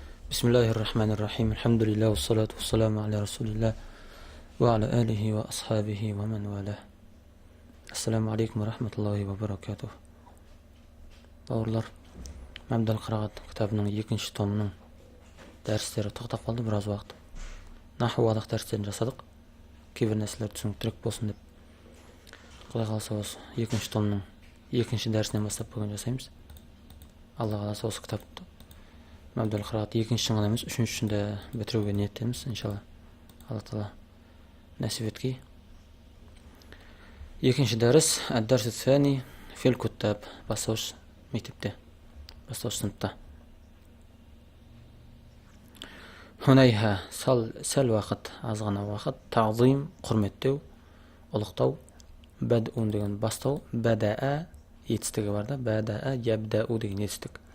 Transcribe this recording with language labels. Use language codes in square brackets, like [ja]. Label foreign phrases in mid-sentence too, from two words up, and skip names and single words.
[ar] بسم الله الرحمن الرحيم الحمد لله والصلاة والسلام على رسول الله وعلى آله وأصحابه ومن والاه. السلام عليكم ورحمة الله وبركاته. [kk] Bауырлар, Мәмдәл Қырағат кітабының 2-ші томының дәрістері тоқтап қалды біраз уақыт. Наху адақ дәрістерін жасадық. Кейбір нәрселер түсініктірек болсын деп. Құдай қаласа осы 2-ші томның 2-ші дәрісінен бастап бүгін жасаймыз. Алла қаласа осы кітапты Мәмдәл Қырағат 2-ші ғана емес, 3-шінде бітіруге ниеттеміз, иншалла. Алла Тағала нәсіп еткей. 2-ші дәріс [ar] الدرس الثاني في الكتاب, [kk] бастауыш мектепте, бастауыш сыныпта. Хунайха сәл уақыт, аз ғана уақыт, тағзим құрметтеу, ұлықтау, бәдун деген бастау, бәдәә етістігі бар да, [ar] بدأ يبدأ [kk] деген етістік.